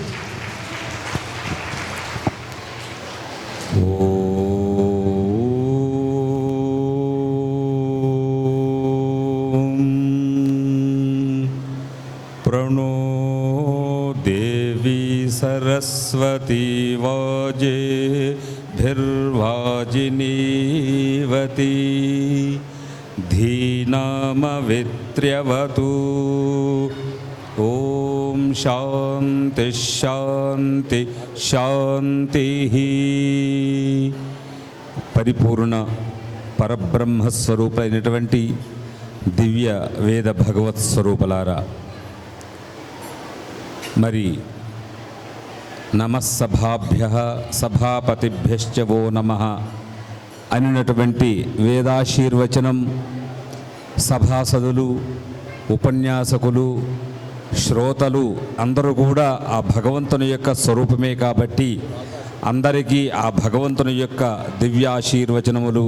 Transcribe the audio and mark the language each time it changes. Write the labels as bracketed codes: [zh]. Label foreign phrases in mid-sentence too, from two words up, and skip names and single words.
[sa] प्रणो देवी सरस्वती वाजेभिर्वाजिनीवती धीनामवित्र्यवतु। ओम शांति शांति शांति। [te] పరిపూర్ణ పరబ్రహ్మ స్వరూపైనటువంటి దివ్య వేద భగవత్ స్వరూపలారా, మరి [sa] నమస్సభాభ్యః సభాపతిభ్యశ్చ వో నమః [te] అనినటువంటి వేదాశీర్వచనం సభాసదులు, ఉపన్యాసకులు, శ్రోతలు అందరూ కూడా ఆ భగవంతుని యొక్క స్వరూపమే కాబట్టి అందరికీ ఆ భగవంతుని యొక్క దివ్యాశీర్వచనములు.